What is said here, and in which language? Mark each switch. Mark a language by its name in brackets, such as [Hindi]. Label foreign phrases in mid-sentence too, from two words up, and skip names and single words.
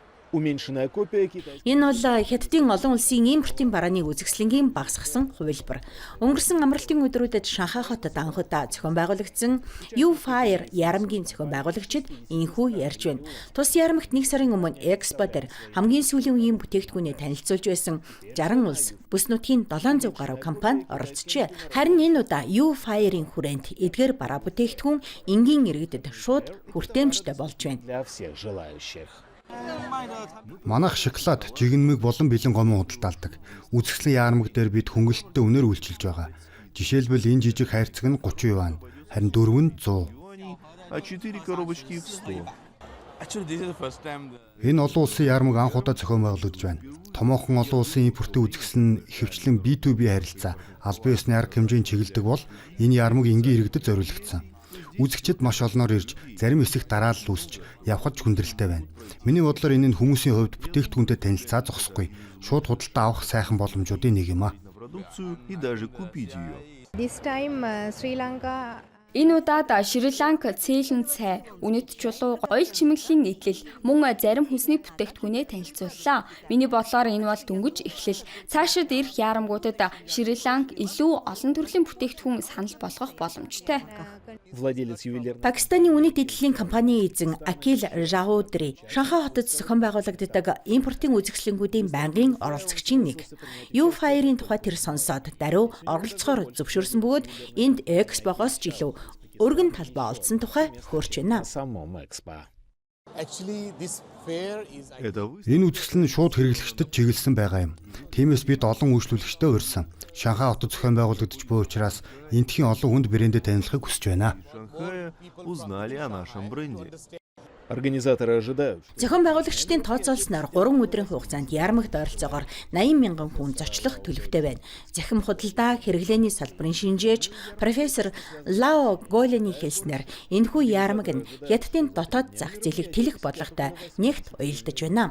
[Russian] Уменьшенная копия китайского. [Mongolian] Энэ бол Хятадын олон улсын импортын барааны үзэсгэлэнгийн багасгасан хувилбар. Өнгөрсөн амралтын өдрүүдэд Шанхай хотод анхудаа зохион байгуулагдсан U-Fire ярамгийн зохион байгуулагчид энэхүү ярьж байна. Тус ярамгт 1 сарын өмнө Экспо дээр хамгийн сүүлийн үеийн бүтээгдэхүүнээ танилцуулж байсан 60 улс бүс нутгийн 700 гаруй компани оролцжээ. Харин энэ удаа U-Fire-ийн хүрээнд эдгээр бараа бүтээгдэхүүн энгийн иргэдэд шууд хүртээмжтэй болж байна. [Russian] Для всех желающих. [Mongolian] Манайх шоколад, жигнэмэг болон бэлэн гомон худалдаалдаг. Үзэсгэлэн яармаг дээр бид хөнгөлөлттэй үнээр үйлчилж байгаа. Жишээлбэл энэ жижиг хайрцаг нь 30 юан, харин 4 нь 100. [Russian] А 4 коробочки в 100. [Mongolian] Энэ олон улсын яармаг анх удаа зохион байгуулагдж байна. Томоохон олон улсын импортын үзэсгэлэн ихэвчлэн B2B харилцаа, албан ёсны арга хэмжээний чиглэдэг бол энэ яармаг энгийн иргэдэд зориулагдсан. Үзэгчид маш олноор ирж, зарим хэсэг дараалал үүсч явхад хүндрэлтэй байна. Миний бодлоор энэ нь хүмүүсийн хувьд бүтээгдэхүүнтэй танилцаа зогсохгүй. Шууд худалдаа авах сайхан боломжуудын нэг юм а. [Russian] Продукцию и даже купить ее. [English] This time Sri Lanka [Mongolian] Энэ удаад Шри-Ланк цээлэн цай, үнэт чулуу, гоёл чимэглэлийн нийтлэл мөн зарим хүнсний бүтээгдэхүүнээ танилцууллаа. Миний бодлоор энэ бол дөнгөж эхлэл. Цаашид ирэх яарамгуудад Шри-Ланк илүү олон төрлийн бүтээгдэхүүн санал болгох боломжтой. [Russian] Владелец ювелирного. [Mongolian] Пакистаны үнэт эдлийн компанийн эзэн Акил Раудри Шанхай хотод зохион байгуулагддаг импортын үзэсгэлэнгүүдийн байнгын оролцогчийн нэг. U-Fire-ийн тухай тэр сонсоод даруй оролцохоор зөвшөөрсөн бөгөөд энд Экспогоос ч илүү өргөн талбай олдсон тухай хөөрч байна. [Russian] Самом Экспо. Это вы? [Mongolian] Энэ үзэсгэлэн шууд хэрэглэгчдэд чиглэсэн байгаа юм. Тиймээс бид олон үйлчлүүлэгчтэй урьсан. Шанхай хотод зохион байгуулагдаж буй учраас энтхийн олон хүнд брэндэд танилцахыг хүсэж байна. [Russian] В Шанхае узнали о нашем бренде. Организаторы ожидают. [Mongolian] Зохион байгуулагчдын тооцоолсноор 3 өдрийн хугацаанд яармагт ойролцоогоор 80 мянган хүн зочлох төлөвтэй байна. Захим худалдаа хэрэглээний салбарын шинжээч профессор Лао Голений хэлснээр энэхүү яармаг нь Хятадын дотоод зах зээлийг тэлэх бодлоготой нэгт уялдаж байна.